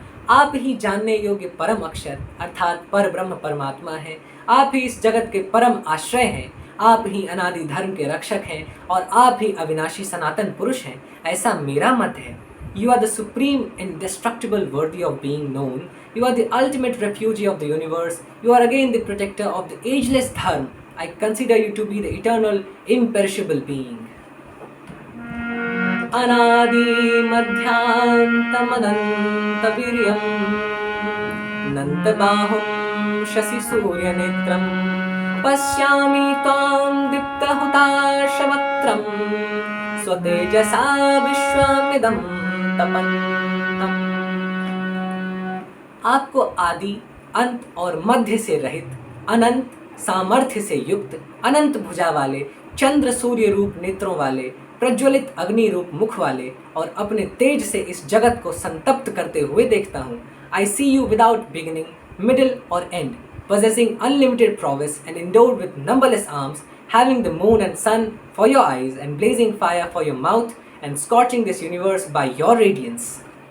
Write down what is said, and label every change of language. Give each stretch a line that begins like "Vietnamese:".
Hindi: आप ही जानने योग्य परम अक्षर अर्थात पर ब्रह्म परमात्मा है। आप ही इस जगत के परम आश्रय हैं। आप ही अनादि धर्म के रक्षक हैं और आप ही अविनाशी सनातन पुरुष हैं, ऐसा मेरा मत है।
English: You are the supreme, indestructible, worthy of being known. You are the ultimate refugee of the universe. You are again the protector of the ageless dharma. I consider you to be the eternal, imperishable being.
Sanskrit: Anadi madhyantam ananta viryam nanta bahum shasi surya netram pashyami tvam dipta hutashavatram swatejasa vishwamidam तपन्तम्।
Hindi: आपको आदि, अंत और मध्य से रहित, अनंत सामर्थ्य से युक्त, अनंत भुजा वाले, चंद्र सूर्य रूप नेत्रों वाले, प्रज्वलित अग्नि रूप मुख वाले और अपने तेज से इस जगत को संतप्त करते हुए देखता हूँ।
English: I see you without beginning, middle or end, possessing unlimited prowess and endowed with numberless arms, having the moon and sun for your eyes and blazing fire for your mouth, and scorching this universe by your radiance.